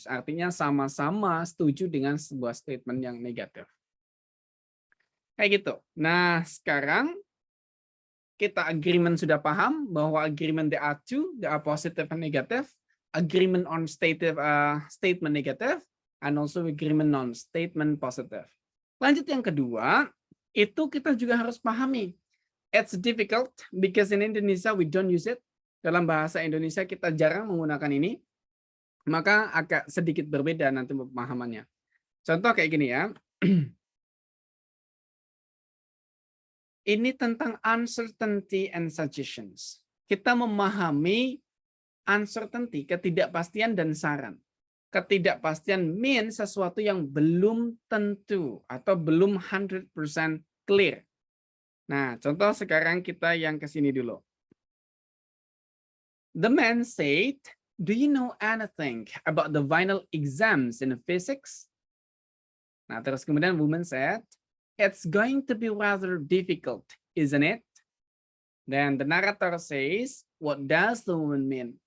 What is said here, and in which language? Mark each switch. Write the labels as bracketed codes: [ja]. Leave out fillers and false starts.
[id] Artinya sama-sama setuju dengan sebuah statement yang negatif. Kayak gitu. Nah, sekarang kita [en] agreement [id] sudah paham bahwa [en] agreement there are two, there are positive and negative. Agreement on statement negative and also agreement on statement positive. [id] Lanjut yang kedua, itu kita juga harus pahami. [en] It's difficult because in Indonesia we don't use it. [id] Dalam bahasa Indonesia kita jarang menggunakan ini. Maka agak sedikit berbeda nanti pemahamannya. Contoh kayak gini ya. Ini tentang [en] uncertainty and suggestions. [id] Kita memahami uncertainty, ketidakpastian dan saran. Ketidakpastian means sesuatu yang belum tentu atau belum 100% clear. Nah, contoh sekarang kita yang ke sini dulu. [en] The man said, "Do you know anything about the final exams in physics?" [id] Nah, terus kemudian [en] woman said, "It's going to be rather difficult, isn't it?" Then the narrator says, "What does the woman mean?"